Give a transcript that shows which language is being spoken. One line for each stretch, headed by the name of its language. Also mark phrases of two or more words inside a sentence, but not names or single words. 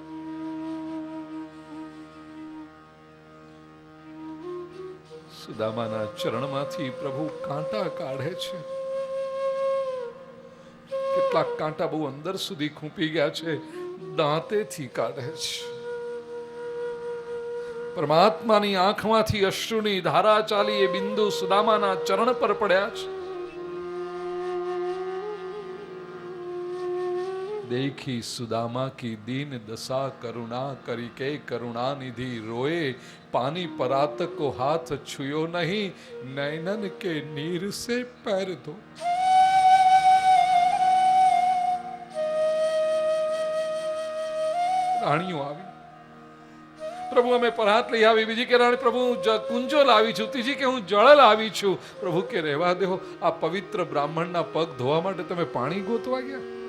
Gujarati: સુદામાના ચરણમાંથી પ્રભુ કાંટા કાઢે છે. કેટલાક કાંટા બહુ અંદર સુધી ખૂંપી ગયા છે, દાંતેથી કાઢે છે. પરમાત્માની આંખમાંથી અશ્રુની ધારા ચાલી, એ બિંદુ સુદામાના ચરણ પર પડ્યા છે.
Hindi: देखी सुदामा की दीन दशा करुणा करी के करुणा निधि रोए पानी परात को हाथ छुयो नहीं नैनन के नीर से पैर धो.
Gujarati: રાણીઓ આવી, પ્રભુ અમે પરાત લઈ આવી. બીજી કે રાણી પ્રભુ હું કુંજો લાવી છું. ત્રીજી કે હું જળ લાવી છું. પ્રભુ કે રહેવા દેવો, આ પવિત્ર બ્રાહ્મણના પગ ધોવા માટે તમે પાણી ગોતવા ગયા?